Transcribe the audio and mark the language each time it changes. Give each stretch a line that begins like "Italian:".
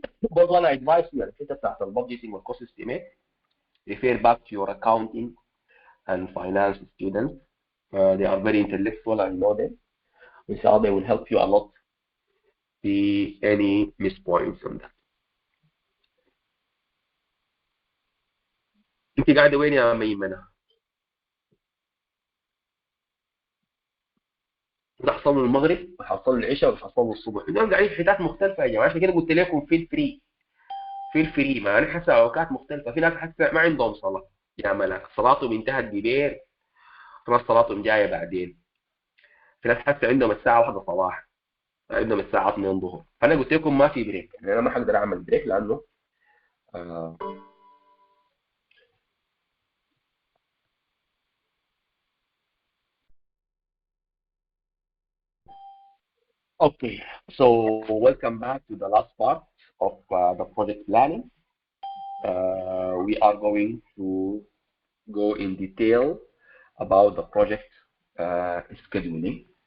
Arabic: برضه انا
English: advise you
Arabic: الحته بتاعت البادجيتنج والكوست استيميت,
English: refer back to your accounting and finance students. They are very intellectual, I know them. Inshallah, they will help you a lot. See any mispoints on that.
Arabic: انت قاعده وين يا ميمنه؟ حصلوا المغرب وحصلوا العشاء وحصلوا الصبح، اليوم قاعدين في حتات مختلفه يا جماعه. عشان كده قلت لكم في الفري ما انا حاسه اوقات مختلفه. في ناس حاسه ما عندهم صلاه يا ملا، صلاتهم انتهت ببير، في ناس صلاتهم جايه بعدين، في ناس حاسه عندهم الساعه 1 صباح، عندهم الساعه 2 ظهر. فانا قلت لكم ما في بريك، يعني انا ما حقدر اعمل بريك لانه
English: Okay, so welcome back to the last part of the project planning. We are going to go in detail about the project scheduling.